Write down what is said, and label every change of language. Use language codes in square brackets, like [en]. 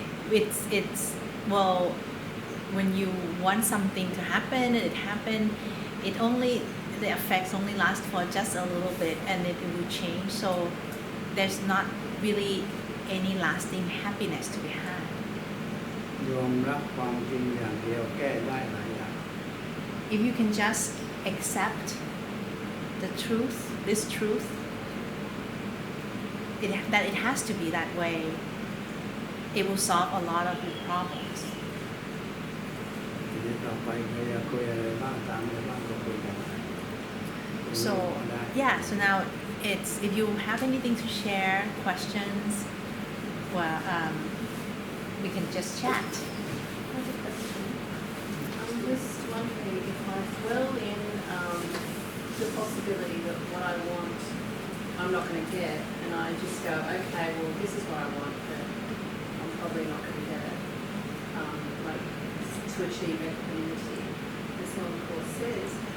[en] It's well, when you want something to happen, it happened. The effects only last for just a little bit, and it will change. So there's not really any lasting happiness to be had. [th] ยอมรับความจริงอย่างเดียวแก้ได้หลายอย่าง [en] If you can just accept the truth, this truth, that it has to be that way, it will solve a lot of your problems. [th] ทีนี้ต่อไปใครอยากคุยอะไรบ้างตามอะไรบ้างก็คุยกัน [en] So now it's if you have anything to share, questions, well, we can just chat. I'm just wondering if I dwell in the possibility that what I want I'm not going to get, and I just go, okay, well, this is what I want, but I'm probably not going to get it, like to achieve equanimity, as Luang Por says.